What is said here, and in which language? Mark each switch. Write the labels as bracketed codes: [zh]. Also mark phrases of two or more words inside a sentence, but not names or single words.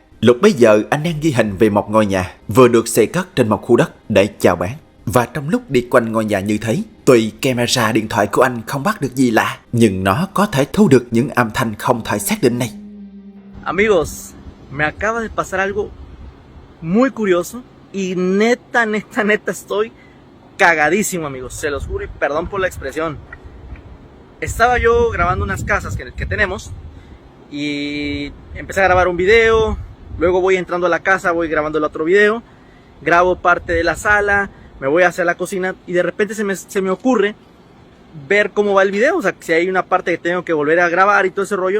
[vi] Lúc bấy giờ anh đang ghi hình về một ngôi nhà vừa được xây cất trên một khu đất để chào bán. Và trong lúc đi quanh ngôi nhà như thế, tuy camera điện thoại của anh không bắt được gì lạ, nhưng nó có thể thu được những âm thanh không thể xác định này. [es] Amigos, me acaba de pasar algo muy curioso y neta estoy cagadísimo, amigos. Se los juro y perdón por la expresión. Estaba yo grabando unas casas que tenemos y empecé a grabar un video, luego voy entrando a la casa, voy grabando el otro video, grabo parte de la sala, me voy hacia la cocina y de repente se me ocurre ver cómo va el video, o sea, si hay una parte que tengo que volver a grabar y todo ese rollo.